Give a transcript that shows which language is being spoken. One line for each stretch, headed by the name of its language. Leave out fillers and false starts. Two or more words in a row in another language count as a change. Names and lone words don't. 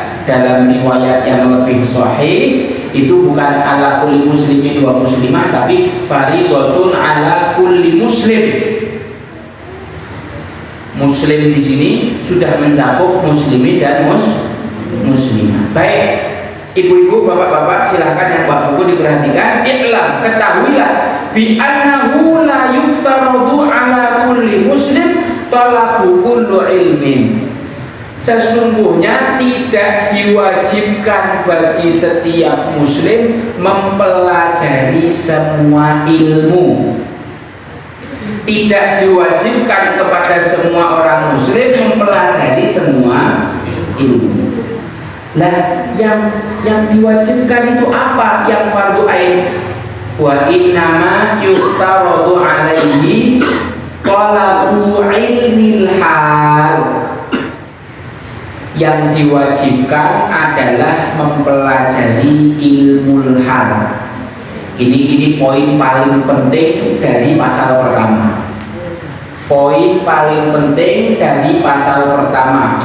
Indonesian: Dalam riwayat yang lebih sahih itu bukan
Arabic: على كل مسلم ومسلمة,
Indonesian: tapi
Arabic: فريضة على كل مسلم.
Indonesian: Muslim di sini sudah mencakup muslimin dan muslimah. Baik, ibu-ibu, bapak-bapak, silahkan yang bapak buku diperhatikan.
Arabic: I'lam, ketahuilah بأنه لا يفترض على كل مسلم طلب كل علم.
Indonesian: Sesungguhnya tidak diwajibkan bagi setiap muslim mempelajari semua ilmu. Tidak diwajibkan kepada semua orang muslim mempelajari semua ilmu. Lah yang diwajibkan itu apa? Yang
Arabic: فرض عين. وإنما يفترض عليه طلب علم الحال.
Indonesian: Yang diwajibkan adalah mempelajari ilmu hal. Ini poin paling penting dari pasal pertama. Poin paling penting dari pasal pertama.